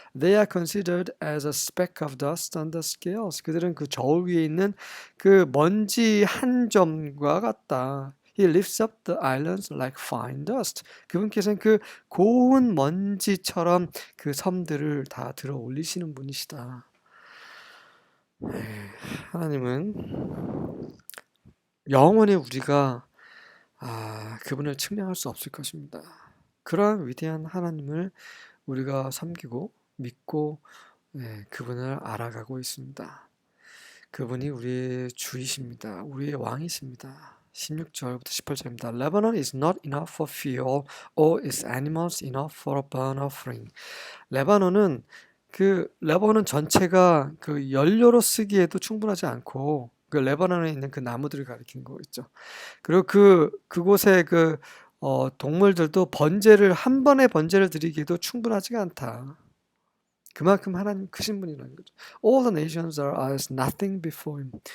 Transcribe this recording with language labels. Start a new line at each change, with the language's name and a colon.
English: They are considered as a speck of dust on the scales.
Korean: 그들은 그 저울 위에 있는 그 먼지 한 점과 같다.
English: He lifts up the islands like fine dust.
Korean: 그분께서는 그 고운 먼지처럼 그 섬들을 다 들어 올리시는 분이시다. 하나님은 영원히 우리가 그분을 측량할 수 없을 것입니다. 그러한 위대한 하나님을 우리가 섬기고 믿고 그분을 알아가고 있습니다. 그분이 우리의 주이십니다. 우리의 왕이십니다. 16절부터 18절입니다.
English: Lebanon is not enough for fuel, or its animals enough for a burnt offering.
Korean: 레바논은 레바논 전체가 그 연료로 쓰기에도 충분하지 않고 그 레바논에 있는 그 나무들을 가리킨 거 있죠. 그리고 그곳에 동물들도 한 번에 번제를 드리기도 충분하지가 않다. 그만큼 하나님 크신 분이라는 거죠.
English: All the nations are as nothing before him.